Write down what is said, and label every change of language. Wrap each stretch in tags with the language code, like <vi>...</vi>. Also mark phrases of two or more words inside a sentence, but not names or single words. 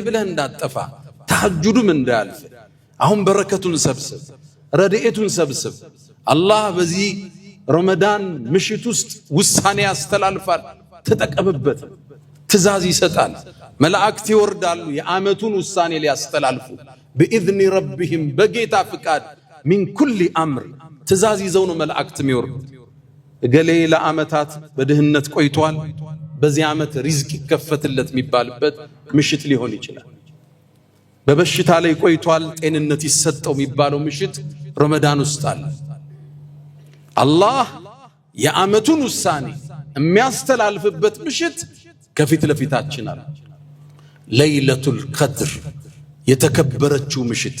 <am>ብለህ እንዳጠፋ፣ ተሐጁዱም እንዳያልፍ። አሁን በረከቱን ሰብስብ፣ ረድኤቱን ሰብስብ። አላህ በዚህ ረመዳን ምሽት ውስጥ ውሳኔ ያስተላልፋል፣ ተጠቀምበት። ትእዛዝ ይሰጣል፣ መላእክት ይወርዳሉ የዓመቱን ውሳኔ ሊያስተላልፉ</am> <ar>بإذن ربهم</ar> <am>በጌታ ፍቃድ</am> <ar>من كل أمر</ar> <am>ትእዛዝ ይዘው ነው መላእክት የሚወርዱት። እገሌ ለዓመታት በድህነት ቆይቷል፣ በዚህ ዓመት ሪዝቅ ይከፈትለት የሚባልበት ምሽት ሊሆን ይችላል። በበሽታ ላይ ቆይቷል፣ ጤንነት ይሰጠው የሚባለው ምሽት ረመዳን ውስጥ አለ። አላህ የዓመቱን ውሳኔ የሚያስተላልፍበት ምሽት ከፊት ለፊታችን አለ።</am> <ar>ليلة القدر</ar> <am>የተከበረችው ምሽት</am>